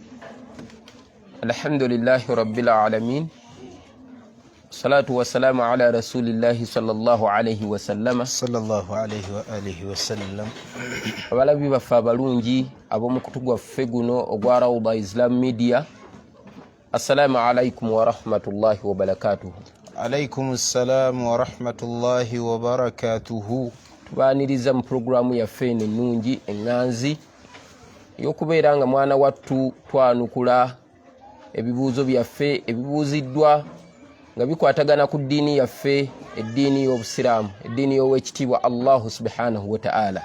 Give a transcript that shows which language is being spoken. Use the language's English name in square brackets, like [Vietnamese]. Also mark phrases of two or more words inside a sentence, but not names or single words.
[Arabic] الحمد لله رب العالمين. الصلاة والسلام على رسول الله صلى الله عليه وسلم. صلى الله عليه وعلى آله وسلم. [Ganda] Abalabi baffe abalungi ab'omukutu gwaffe guno ogwa Rawda Islam Media. [Arabic] السلام عليكم ورحمة الله وبركاته. عليكم السلام ورحمة الله وبركاته. [Ganda] Tubaniriza mu programu yaffe ennungi enganzi y'okubeera nga mwana wattu twanukula ebibuuzo byaffe ebibuuziddwa nga bikwatagana ku ddiini yaffe, eddiini y'Obusiraamu, eddiini y'Oweekitiibwa Allahu [Arabic] سبحانه وتعالى.